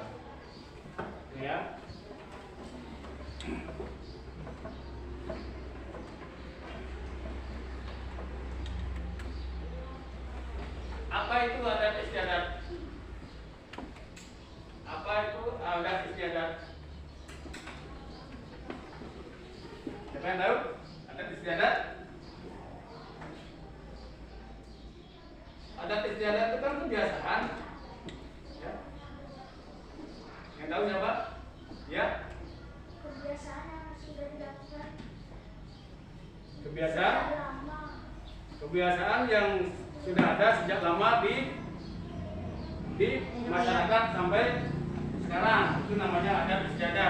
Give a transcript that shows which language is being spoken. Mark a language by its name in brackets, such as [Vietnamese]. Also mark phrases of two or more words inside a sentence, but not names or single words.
[Indonesian] Ya. Apa itu adat istiadat? Apa itu adat istiadat? Siapa yang tahu adat istiadat? Adat istiadat itu kan kebiasaan. Ya. Yang tahu siapa? Ya. Kebiasaan yang sudah dilakukan Kebiasaan? lama. Kebiasaan yang sudah ada sejak lama di masyarakat sampai sekarang, itu namanya adat istiadat.